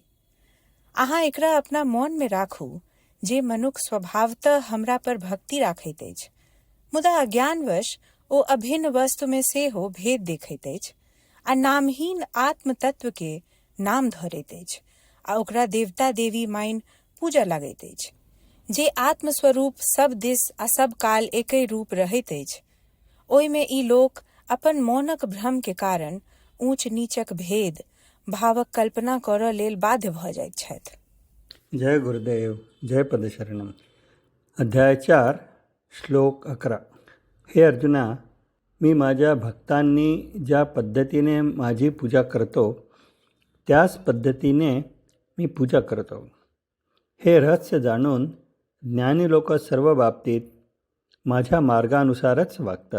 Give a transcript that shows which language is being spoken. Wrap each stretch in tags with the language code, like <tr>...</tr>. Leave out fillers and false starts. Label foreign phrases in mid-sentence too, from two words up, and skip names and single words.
<mai>अहाँ एकरा अपना मोन में राखू जे मनुख स्वभावतः हमरा पर भक्ति राखैत अछि, मुदा अज्ञानवश ओ अभिन्न वस्तु में सेहो भेद देखैत अछि आ नामहीन आत्म तत्व के नाम धरैत अछि आ ओकरा देवता देवी माइन पूजा लगैत अछि। जे आत्मस्वरूप सब दिस आ सब काल एकहि रूप रहैत अछि, ओहिमे ई लोक अपन मौनक भ्रम के कारण ऊंच नीचक भेद भावक कल्पना करऽ लेल बाध्य भऽ जाइत छथि। जय गुरुदेव, जय पदशरणम। अध्याय 4 श्लोक 11।</mai> <mr>हे अर्जुना, मी माझ्या भक्तांनी ज्या पद्धतीने माझी पूजा करतो त्याच पद्धतीने मी पूजा करतो। हे रहस्य जाणून ज्ञानी लोक सर्व बाबतीत माझ्या मार्गानुसारच वागतात।</mr>